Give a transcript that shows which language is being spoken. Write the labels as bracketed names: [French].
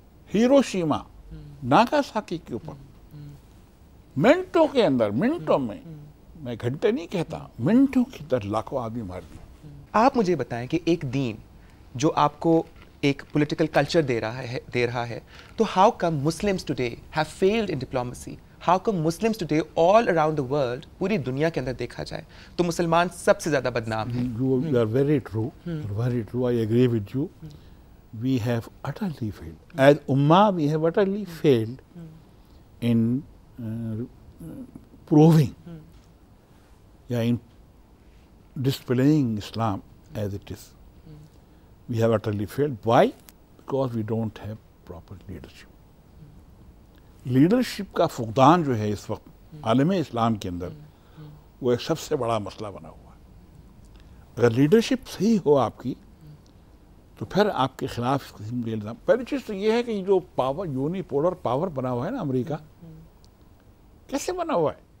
[Hindi] Hiroshima, Nagasaki के ऊपर मिनटों के अंदर, मिनटों में, मैं घंटे नहीं कहता, मिनटों के अंदर लाखों आदमी मार दिए। आप मुझे बताएं कि एक दीन जो आपको एक पॉलिटिकल कल्चर दे रहा है, तो [English] How come Muslims today have failed in diplomacy? How come Muslims today all around the world, [Hindi] पूरी दुनिया के अंदर देखा जाए तो मुसलमान सबसे ज्यादा बदनाम हैं? [English] You are very true, very true. I agree with you. We have utterly failed. As Ummah, we have utterly failed in proving, in displaying Islam as it is. We have utterly failed. Why? Because we don't have proper leadership. [Hindi] Leadership का फुकदान जो है इस वक्त आलम इस्लाम के अंदर, वो एक सबसे बड़ा मसला बना हुआ है। अगर लीडरशिप सही हो आपकी, तो फिर आपके खिलाफ इस किस्म के इल्ज़ाम। पहली चीज़ तो ये है कि जो पावर, यूनिपोलर पावर बना हुआ है ना अमेरिका, कैसे बना हुआ है?